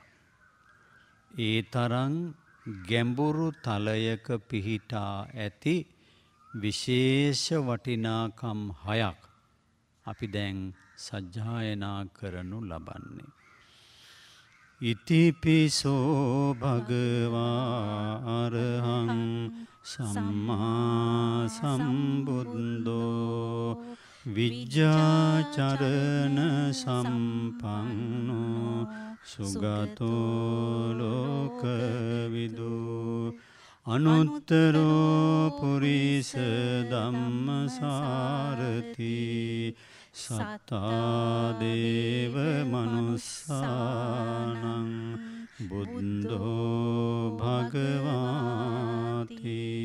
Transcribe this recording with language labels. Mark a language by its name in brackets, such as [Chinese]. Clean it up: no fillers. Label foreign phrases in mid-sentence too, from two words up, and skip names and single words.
[Sinhala] ඒ තරම් ගැඹුරු තලයක පිහිටා ඇති විශේෂ වටිනාකම් 6ක් අපි දැන් සජ්ජායනා කරනු ලබන්නේ. [Pali] ඉතිපිසෝ භගවා අරහං සම්මා සම්බුද්දෝ විජ්ජාචරණ සම්පන්නෝ සුගතෝ ලෝකවිදු අනුත්තරෝ පුරිස ධම්මසාරති සත්තා දේව මනුස්සානං බුද්ධෝ භගවාති.